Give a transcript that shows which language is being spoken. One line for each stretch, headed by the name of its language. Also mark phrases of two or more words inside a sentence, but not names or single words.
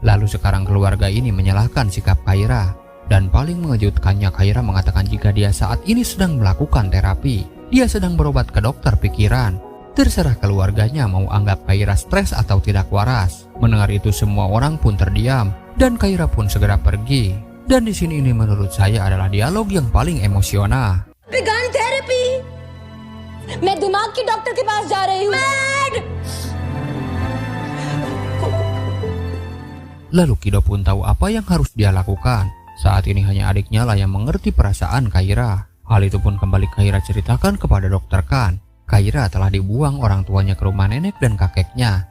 Indonesian: Lalu sekarang keluarga ini menyalahkan sikap Khaira. Dan paling mengejutkannya Khaira mengatakan jika dia saat ini sedang melakukan terapi. Dia sedang berobat ke dokter pikiran. Terserah keluarganya mau anggap Kaira stres atau tidak waras. Mendengar itu semua orang pun terdiam dan Kaira pun segera pergi. Dan di sini ini menurut saya adalah dialog yang paling emosional.
Hindi: गन थेरेपी मैं दिमाग के डॉक्टर के पास जा रही हूँ
Indonesian: Lalu Kido pun tahu apa yang harus dia lakukan. Saat ini hanya adiknya lah yang mengerti perasaan Kaira. Hal itu pun kembali Kaira ceritakan kepada Dokter Kan. Kaira telah dibuang orang tuanya ke rumah nenek dan kakeknya.